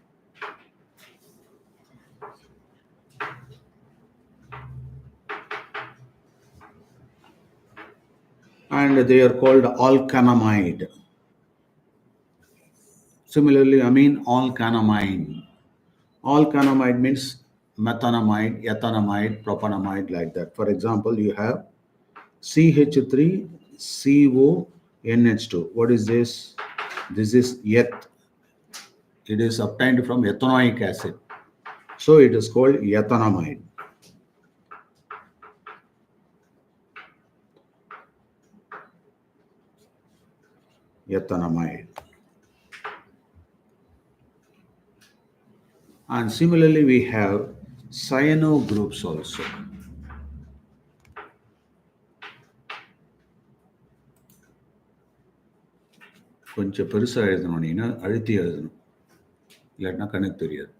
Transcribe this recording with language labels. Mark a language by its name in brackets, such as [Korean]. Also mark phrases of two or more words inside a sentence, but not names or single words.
[English] And they are called alkanamide. Similarly, amine alkanamine. Alkanamide means methanamide, ethanamide, propanamide, like that. For example, you have CH3CONH2. What is this? This is eth. It is obtained from ethanoic acid. So it is called ethanamide. Ethanamide. And similarly, we have cyano groups also. [Tamil] கொஞ்சம் பெருசாக எழுதணும் நீனா அழுத்தி எழுதணும், இல்லாட்டினா கணக்கு தெரியாது.